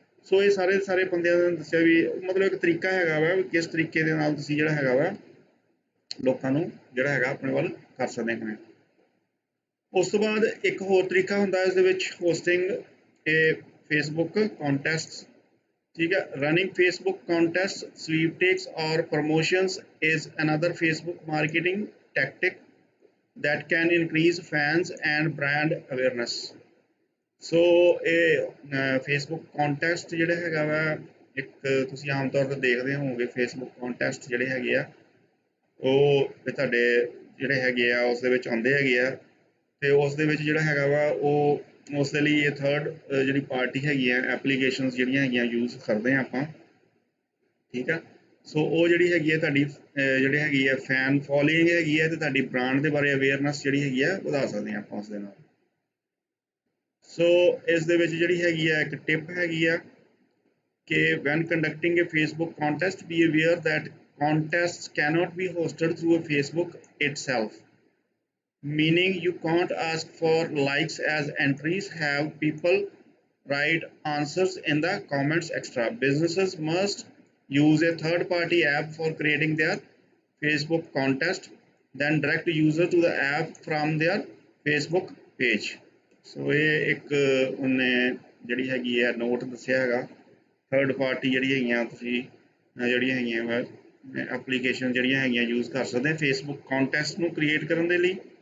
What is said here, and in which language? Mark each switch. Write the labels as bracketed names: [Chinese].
[Punjabi] ਸੋ ਇਹ ਸਾਰੇ ਬੰਦਿਆਂ ਨੇ ਦੱਸਿਆ ਵੀ ਮਤਲਬ ਇੱਕ ਤਰੀਕਾ ਹੈਗਾ ਵਾ ਕਿਸ ਤਰੀਕੇ ਦੇ ਨਾਲ ਤੁਸੀਂ ਜਿਹੜਾ ਹੈਗਾ ਵਾ ਲੋਕਾਂ ਨੂੰ ਜਿਹੜਾ ਹੈਗਾ ਆਪਣੇ ਵੱਲ ਕਰ ਸਕਦੇ ਹੋ। ਉਸ ਤੋਂ ਬਾਅਦ ਇੱਕ ਹੋਰ ਤਰੀਕਾ ਹੁੰਦਾ ਇਸ ਦੇ ਵਿੱਚ ਹੋਸਟਿੰਗ ਇਹ ਫੇਸਬੁੱਕ ਕੰਟੈਸਟ। ਠੀਕ ਹੈ, [English] running Facebook contests, sweepstakes or promotions is another Facebook marketing tactic that can increase fans and brand awareness. [Punjabi] ਸੋ ਇਹ ਫੇਸਬੁੱਕ ਕੰਟੈਸਟ ਜਿਹੜਾ ਹੈਗਾ ਵਾ ਇੱਕ ਤੁਸੀਂ ਆਮ ਤੌਰ 'ਤੇ ਦੇਖਦੇ ਹੋਵੋਗੇ ਫੇਸਬੁੱਕ ਕੰਟੈਸਟ ਜਿਹੜੇ ਹੈਗੇ ਆ ਉਹ ਤੁਹਾਡੇ ਜਿਹੜੇ ਹੈਗੇ ਆ ਉਸ ਦੇ ਵਿੱਚ ਆਉਂਦੇ ਹੈਗੇ ਆ, ਤੇ ਉਸ ਦੇ ਵਿੱਚ ਜਿਹੜਾ ਹੈਗਾ ਵਾ ਉਹ ਉਸ ਦੇ ਲਈ ਇਹ ਥਰਡ ਜਿਹੜੀ ਪਾਰਟੀ ਹੈਗੀ ਆ ਐਪਲੀਕੇਸ਼ਨਸ ਜਿਹੜੀਆਂ ਹੈਗੀਆਂ ਯੂਜ਼ ਕਰਦੇ ਹਾਂ ਆਪਾਂ। ਠੀਕ ਆ, ਸੋ ਉਹ ਜਿਹੜੀ ਹੈਗੀ ਹੈ ਤੁਹਾਡੀ ਜਿਹੜੀ ਹੈਗੀ ਹੈ ਫੈਨ ਫੋਲੋਇੰਗ ਹੈਗੀ ਹੈ ਤੇ ਤੁਹਾਡੀ ਬ੍ਰਾਂਡ ਦੇ ਬਾਰੇ ਅਵੇਅਰਨੈਸ ਜਿਹੜੀ ਹੈਗੀ ਆ ਵਧਾ ਸਕਦੇ ਹਾਂ ਆਪਾਂ ਉਸ ਦੇ ਨਾਲ। ਸੋ ਇਸ ਦੇ ਵਿੱਚ ਜਿਹੜੀ ਹੈਗੀ ਆ ਇੱਕ ਟਿਪ ਹੈਗੀ ਆ ਕਿ [English] when conducting a Facebook contest be aware that contests cannot be hosted through a Facebook itself, meaning you can't ask for likes as entries, have people write answers in the comments extra. Businesses must use a third party app for creating their Facebook contest, then direct user to the app from their Facebook page. [Punjabi] ਸੋ ਇਹ ਇੱਕ ਉਹਨੇ ਜਿਹੜੀ ਹੈਗੀ ਹੈ note ਦੱਸਿਆ ਹੈਗਾ third party ਜਿਹੜੀ ਹੈਗੀਆਂ ਤੁਸੀਂ ਜਿਹੜੀਆਂ ਹੈਗੀਆਂ ਵਾ ਐਪਲੀਕੇਸ਼ਨ ਜਿਹੜੀਆਂ ਹੈਗੀਆਂ ਯੂਜ਼ ਕਰ ਸਕਦੇ ਫੇਸਬੁੱਕ ਕੰਟੈਸਟ ਨੂੰ ਕ੍ਰੀਏਟ ਕਰਨ ਦੇ ਲਈ।